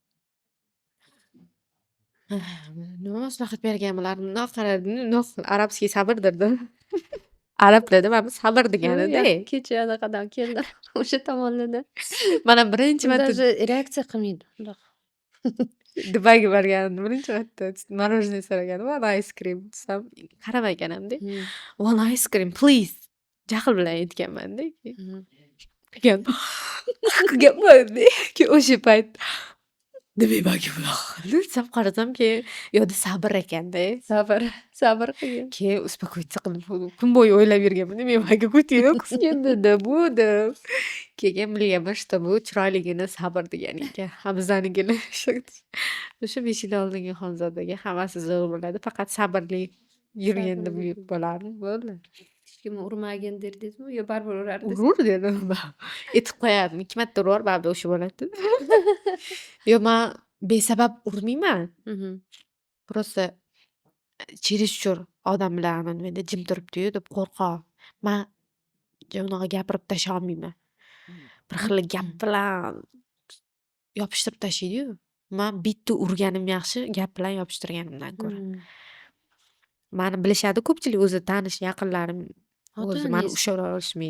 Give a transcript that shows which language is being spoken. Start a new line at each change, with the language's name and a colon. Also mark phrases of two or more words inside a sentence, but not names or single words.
Uzbek: Nima maslahat bergan bo'lardim? Mundoq qarardim, arabskiy sabrdirda. Arab tilida mana bu sabr degani-da. Kecha anaqadan keldim. O'sha tomonlardan. Mana birinchi marta Даже reaksiya qilmaydi. Bundoq. Dubayga borganimda birinchi marta morоженое so'raganim,
English: one ice cream
Uzbek: desam, qaramay ekanam-da.
English: One ice cream please.
Uzbek: Jahl bilan aytganman-da. Keyin o'sha payt nima manga bunaqa qildi desam qarasam keyin yo'da sabr ekanda. Sabr qilgin. Keyin успокоиться qilib kun bo'yi o'ylab yurganman nima manga ko'tingni qisganda bu deb. Keyin bilganman что bu chiroyligina sabr degan ekan. Ha bizanikilar o'sha 5 yil oldingi Xonzodaga hammasi zo'r bo'ladi, faqat sabrli yurganda bo'lardi, bo'ldi. Hech kim urmagin derdingizmi yo baribir urardingiz? Urur dedim man. Aytib qo'yardim 2 marta urib yubor baribir o'sha bo'ladi. Yo man besabab urmayman.
Russian: Просто чересчур
Uzbek: odam bilan nimada jim turibdi-yu deb qo'rqoq. Man unaqa gapirib tashlay olmayman. Bir xil gap bilan yopishtirib tashlaydi-yu. Man bitta urganim yaxshi, gap bilan yopishtirganimdan ko'ra. Mani bilishadi ko'pchilik o'zi tanish yaqinlarim o'zi mani ushla olishmaydi.